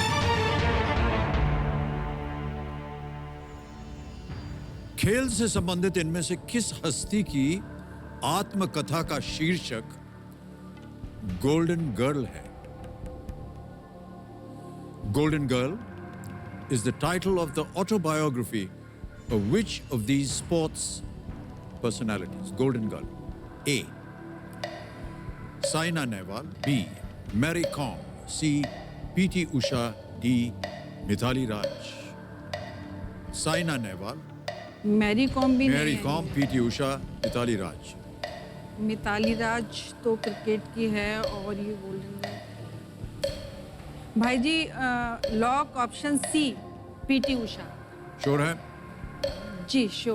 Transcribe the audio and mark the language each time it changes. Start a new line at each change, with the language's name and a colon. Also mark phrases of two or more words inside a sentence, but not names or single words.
Hindi: खेल से संबंधित इनमें से किस हस्ती की आत्मकथा का शीर्षक गोल्डन गर्ल है?
English: गोल्डन गर्ल is the title of the autobiography of which of these sports personalities? Golden Girl. A. Saina Nehwal. B. Mary Kom. C. P.T. Usha. D. Mithali Raj. Saina Nehwal,
Hindi: मैरी कॉम भी Mary नहीं है। Kom, P.T. Usha, Mithali Raj. मिताली राज तो क्रिकेट की है और ये गोल्डन भाई जी
English: lock option C
Hindi: पीटी उषा। श्योर है? जी श्योर।